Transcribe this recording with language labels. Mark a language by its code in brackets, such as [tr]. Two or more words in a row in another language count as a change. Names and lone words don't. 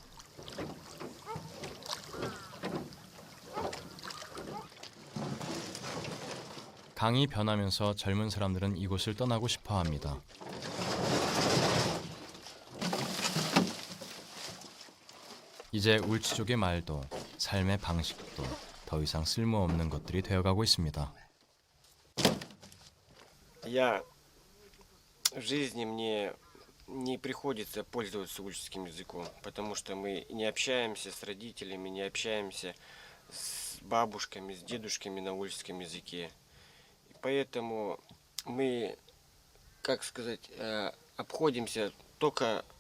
[ko] 강이 변하면서 젊은 사람들은 이곳을 떠나고 싶어 합니다. 이제 울치족의 말도 삶의 방식도 더 이상 쓸모없는 것들이 되어가고 있습니다. [ru] Я в жизни мне не приходится пользоваться ульческим языком, потому что мы не общаемся с родителями, не общаемся с бабушками, с дедушками на ульческом языке. И поэтому мы, как сказать, обходимся только